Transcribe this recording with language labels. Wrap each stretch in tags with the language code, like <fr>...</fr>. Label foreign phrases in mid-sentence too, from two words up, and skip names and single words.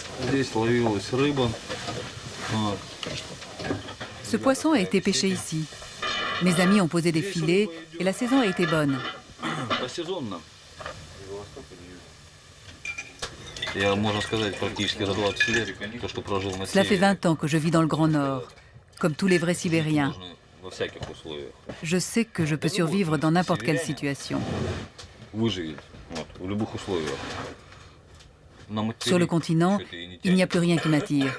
<ru>Здесь ловилась рыба.</ru> <fr>Ce poisson a été pêché ici. Mes amis ont posé des filets et la saison a été bonne.</fr> <ru>Сезонно. Я, можно сказать, практически за 20 лет, то, что прожил на</ru> <fr>Cela fait 20 ans que je vis dans le Grand Nord, comme tous les vrais Sibériens.</fr> <ru>во всяких условиях.</ru> <fr>Je sais que je peux survivre dans n'importe quelle situation.</fr> <ru>Выживет, вот, в любых условиях.</ru> <fr>Sur le continent, il n'y a plus rien qui m'attire.</fr>